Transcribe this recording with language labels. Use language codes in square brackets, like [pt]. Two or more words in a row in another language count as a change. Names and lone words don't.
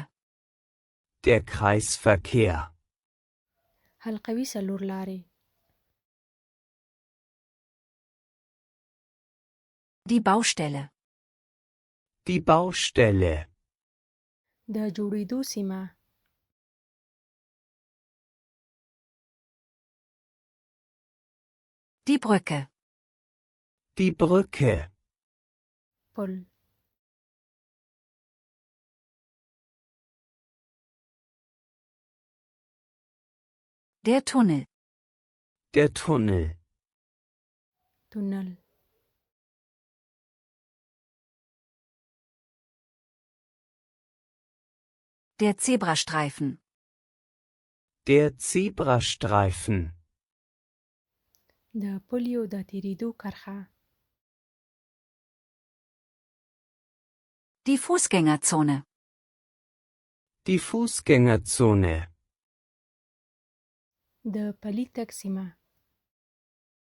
[de] Der Kreisverkehr. [ps] حلقوي څلور لارې. [de] Die Baustelle. Die Baustelle. [ps] د جوړېدو سیمه. [de] Die Brücke. Die Brücke. [ps] پل. [de] Der Tunnel. Der Tunnel. [ps] تونل. [de] Der Zebrastreifen. Der Zebrastreifen. [ps] د پلیو د تیریدو کرښه. [de] Die Fußgängerzone. Die Fußgängerzone. [ps] د پلي تګ سیمه.